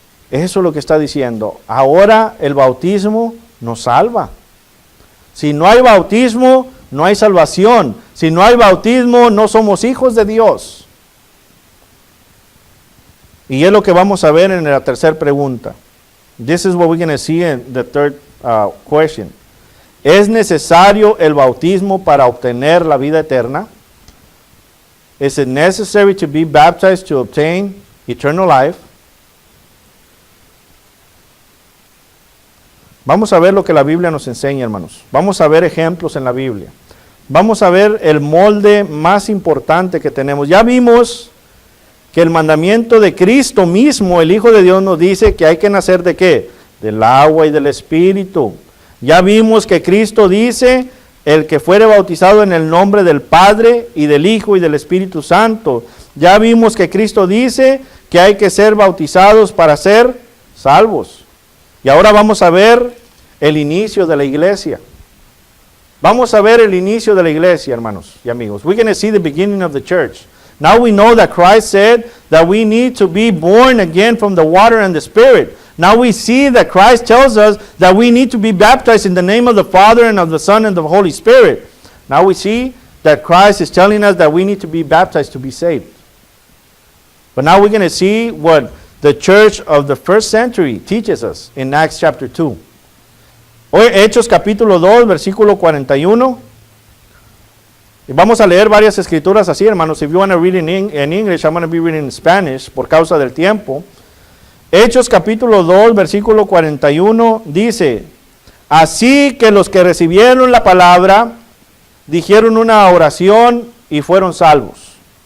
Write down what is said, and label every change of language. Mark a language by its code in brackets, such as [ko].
[es] Eso es lo que está diciendo. Ahora el bautismo nos salva. Si no hay bautismo, no hay salvación. Si no hay bautismo, no somos hijos de Dios. Y es lo que vamos a ver en la tercera pregunta. [en] This is what we're going to see in the third question. [es] ¿Es necesario el bautismo para obtener la vida eterna? [en] Is it necessary to be baptized to obtain eternal life? [es] Vamos a ver lo que la Biblia nos enseña, hermanos. Vamos a ver ejemplos en la Biblia. Vamos a ver el molde más importante que tenemos. Ya vimos que el mandamiento de Cristo mismo, el Hijo de Dios, nos dice que hay que nacer ¿de qué? Del agua y del Espíritu. Ya vimos que Cristo dice, el que fuere bautizado en el nombre del Padre y del Hijo y del Espíritu Santo. Ya vimos que Cristo dice que hay que ser bautizados para ser salvos. Y ahora vamos a ver el inicio de la iglesia. Vamos a ver el inicio de la iglesia, hermanos y amigos. [en] We're going to see the beginning of the church. Now we know that Christ said that we need to be born again from the water and the Spirit. Now we see that Christ tells us that we need to be baptized in the name of the Father and of the Son and the Holy Spirit. Now we see that Christ is telling us that we need to be baptized to be saved. But now we're going to see what the church of the first century teaches us in Acts chapter 2. [es] Hoy, Hechos capítulo 2, versículo 41. Y vamos a leer varias escrituras así, hermanos. [en] If you want to read in English, I'm going to be reading in Spanish [es] por causa del tiempo. Hechos capítulo 2, versículo 41 dice, así que los que recibieron la palabra dijeron una oración y fueron salvos.